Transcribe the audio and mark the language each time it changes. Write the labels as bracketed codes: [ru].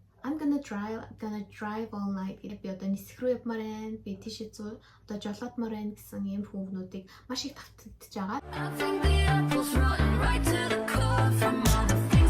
[en] I'm gonna drive all night. [mn] Би одоо нисэх рүү явмаар байна. Би тийшээ одоо жолоодмоор байна гэсэн ийм хүүгнүүдийг маш их давтагдж байгаа. [en] I think the apple's rotten right to the core from all the